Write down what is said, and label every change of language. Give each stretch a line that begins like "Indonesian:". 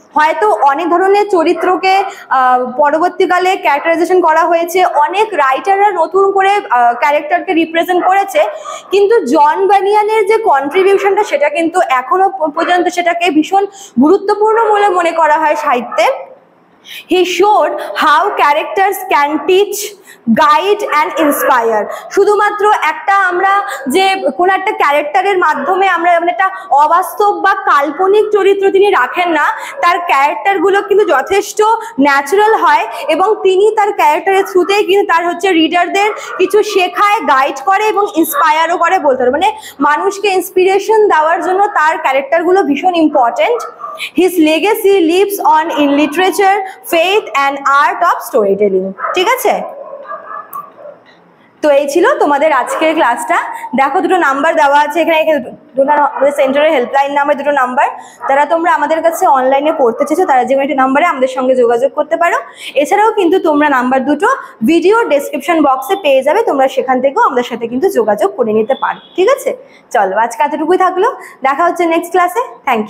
Bangla: হয়তো অনেক ধরনের চরিত্রকে পরবর্তীকালে ক্যারেক্টারাইজেশন করা হয়েছে, অনেক রাইটাররা নতুন করে ক্যারেক্টারকে রিপ্রেজেন্ট করেছে, কিন্তু জন বানিয়ানের যে কন্ট্রিবিউশনটা সেটা কিন্তু এখনো পর্যন্ত সেটাকে ভীষণ গুরুত্বপূর্ণ বলে মনে করা হয় সাহিত্যে।
English: He showed how characters can teach, guide and inspire.
Bangla: শুধুমাত্র একটা আমরা যে কোন একটা ক্যারেক্টারের মাধ্যমে আমরা একটা অবাস্তব বা কাল্পনিক চরিত্র তিনি রাখেন না, তার ক্যারেক্টারগুলো কিন্তু যথেষ্ট ন্যাচারাল হয় এবং তিনি তার ক্যারেক্টারের থ্রুতেই কিন্তু তার হচ্ছে রিডারদের কিছু শেখায়, গাইড করে এবং ইন্সপায়ারও করে বলতে পারে। মানে মানুষকে ইন্সপিরেশন দেওয়ার জন্য তার ক্যারেক্টারগুলো ভীষণ important.
English: His legacy lives on in literature, faith and art of storytelling.
Bangla: ঠিক আছে, তো এই ছিল তোমাদের আজকের ক্লাসটা। দেখো দুটো নাম্বার দেওয়া আছে এখানে, আমাদের সেন্টারের হেল্পলাইন নাম্বার দুটো নাম্বার, যারা তোমরা আমাদের কাছে অনলাইনে পড়তে চেয়েছো তারা যে কোনো একটি নাম্বারে আমাদের সঙ্গে যোগাযোগ করতে পারো। এছাড়াও কিন্তু তোমরা নাম্বার দুটো ভিডিও ডেসক্রিপশন বক্সে পেয়ে যাবে, তোমরা সেখান থেকেও আমাদের সাথে কিন্তু যোগাযোগ করে নিতে পারো, ঠিক আছে। চলো আজকে এতটুকুই থাকলো, দেখা হচ্ছে নেক্সট ক্লাসে। Thank you.